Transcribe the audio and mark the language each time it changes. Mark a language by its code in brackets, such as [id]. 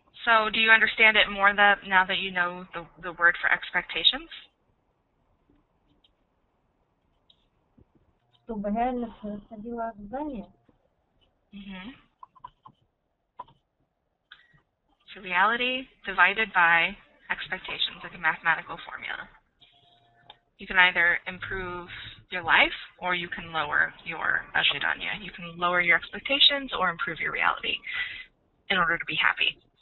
[en] So do you understand it more now that you know the word for expectations? [ru] Чтобы реально происходило ожидание. Mm-hmm. [en] So reality divided by expectations, like a mathematical formula. You can either improve your life or you can lower your ожидания. You can lower your expectations or improve your reality in order to be happy.